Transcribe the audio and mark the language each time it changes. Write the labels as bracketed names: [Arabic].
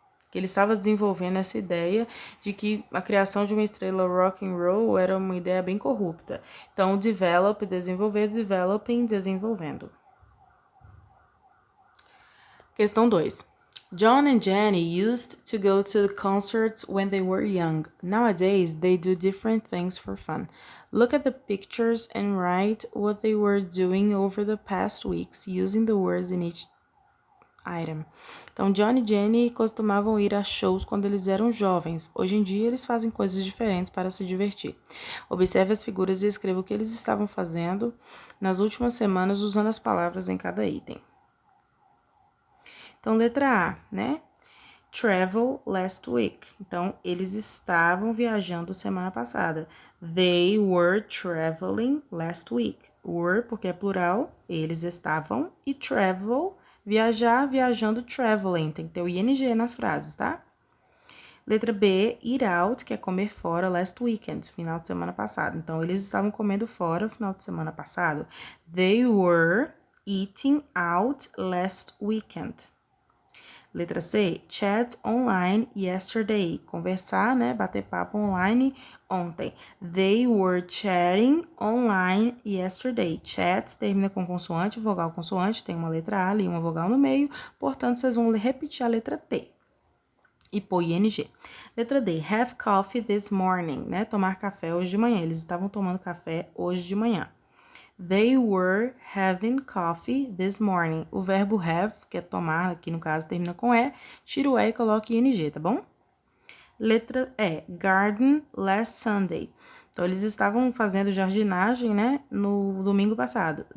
[Portuguese] Que ele estava desenvolvendo essa ideia de que a criação de uma estrela rock and roll era uma ideia bem corrupta. Então, develop, desenvolver, developing, desenvolvendo. Questão 2. [English] John and Jenny used to go to the concerts when they were young. Nowadays, they do different things for fun. Look at the pictures and write what they were doing over the past weeks using the words in each item. [Portuguese] Então, John e Jenny costumavam ir a shows quando eles eram jovens. Hoje em dia, eles fazem coisas diferentes para se divertir. Observe as figuras e escreva o que eles estavam fazendo nas últimas semanas usando as palavras em cada item. Então, letra A, né? [English] Travel last week. [Portuguese] Então, eles estavam viajando semana passada. [English] They were traveling last week. [Portuguese] Were, porque é plural, eles estavam. E travel, viajar, viajando, traveling. Tem que ter o ing nas frases, tá? Letra B, [English] eat out, [Portuguese] que é comer fora, [English] last weekend, [Portuguese] final de semana passado. Então, eles estavam comendo fora no final de semana passado. [English] They were eating out last weekend. [Portuguese] Letra C, [English] chat online yesterday. [Portuguese] Conversar, né? Bater papo online ontem. [English] They were chatting online yesterday. [Portuguese] Chat termina com consoante, vogal, consoante. Tem uma letra A ali e uma vogal no meio. Portanto, vocês vão repetir a letra T. E pôr ing. Letra D, [English] have coffee this morning, [Portuguese] né? Tomar café hoje de manhã. Eles estavam tomando café hoje de manhã. [English] They were having coffee this morning. [Portuguese] O verbo have, que é tomar, aqui no caso termina com E, tira o E e coloca ing, tá bom? Letra E, [English] garden last Sunday. [Portuguese] Então, eles estavam fazendo jardinagem, né, no domingo passado.